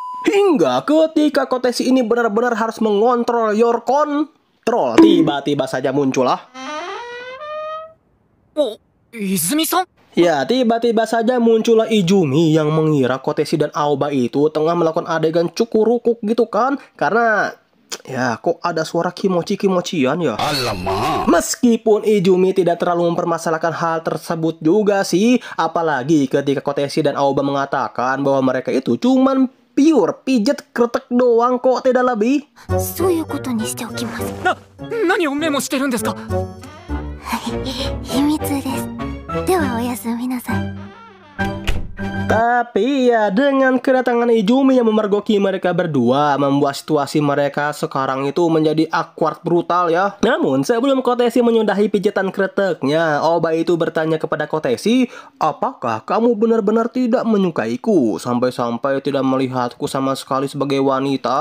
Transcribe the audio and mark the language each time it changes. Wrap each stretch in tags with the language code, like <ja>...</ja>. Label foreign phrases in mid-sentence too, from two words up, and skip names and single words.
<id>Hingga ketika Kotesi ini benar-benar harus mengontrol</id> <en>your control,</en> <id>tiba-tiba saja muncullah.</id> <ja>お、泉さん</ja> <id>Ya, tiba-tiba saja muncullah Izumi yang mengira Kotesi dan Aoba itu tengah melakukan adegan cukurukuk gitu kan. Karena, ya kok ada suara kimochi-kimochian ya. Alamak. Meskipun Izumi tidak terlalu mempermasalahkan hal tersebut juga sih. Apalagi ketika Kotesi dan Aoba mengatakan bahwa mereka itu cuman pure pijet kretek doang kok, tidak lebih.</id> <ja>そういうことにしておきます。何をメモしてるんですか？秘密です。ではおやすみなさい。</ja> <id>Tapi ya dengan kedatangan Izumi yang memergoki mereka berdua membuat situasi mereka sekarang itu menjadi awkward brutal ya. Namun sebelum Kotesi menyudahi pijitan kreteknya, Aoba itu bertanya kepada Kotesi, apakah kamu benar-benar tidak menyukaiku sampai-sampai tidak melihatku sama sekali sebagai wanita?</id>